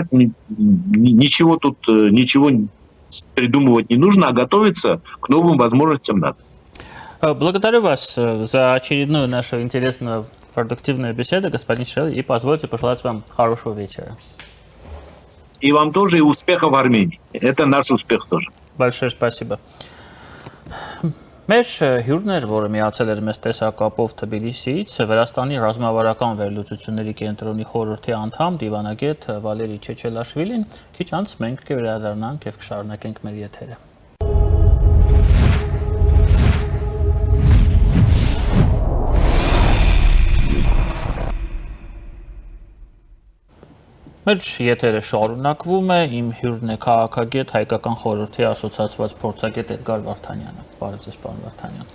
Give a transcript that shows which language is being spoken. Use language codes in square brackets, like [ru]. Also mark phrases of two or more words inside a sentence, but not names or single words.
[ru] Ничего тут придумывать не нужно, а готовиться к новым возможностям надо. Благодарю вас за очередную нашу интересную, продуктивную беседу, господин Шишел, и позвольте пожелать вам хорошего вечера. И вам тоже, и успехов в Армении. Это наш успех тоже. Большое спасибо. [hy] Մեր հյուրն էր, որը միացել էր մեզ տեսակապով Թբիլիսիից, Վրաստանի ռազմավարական վերլուծությունների կենտրոնի խորհրդի անդամ դիվանագետ Վալերի Չեչելաշվիլին, քիչ անց մենք կվերադառնանք եւ կշարունակենք մեր եթերը։ Մեր եթերը շարունակվում է, իմ հյուրն է քաղաքագետ Հայկական խորհրդի ասոցիացված փորձագետ Էդգար Վարդանյանը։ Բարև ձեզ, պարոն Վարդանյան։